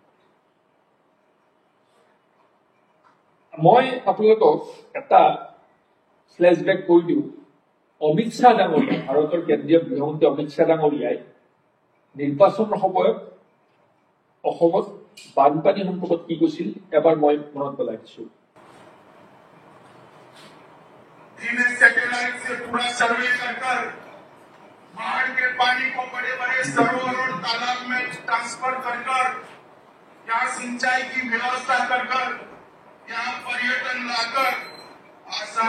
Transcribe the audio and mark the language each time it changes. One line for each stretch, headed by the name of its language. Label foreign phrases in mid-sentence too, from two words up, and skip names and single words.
Assamese: মই আপোনালোকক এটা ফ্লেশবেক কৰি দিওঁ অমিত শ্বাহ ডাঙৰীয়া ভাৰতৰ কেন্দ্ৰীয় গৃহমন্ত্ৰী অমিত শ্বাহ ডাঙৰীয়াই নিৰ্বাচনৰ সময়ত অসমত বানপানী সম্পৰ্কত কি কৈছিল এবাৰ মই মনত পেলাই দিছোঁ
Hindi: सैटेलाइट से पूरा सर्वे कर बाढ़ के पानी को बड़े बड़े सरोवर और तालाब में ट्रांसफर कर यहाँ सिंचाई की व्यवस्था कर यहाँ पर्यटन लाकर आसाम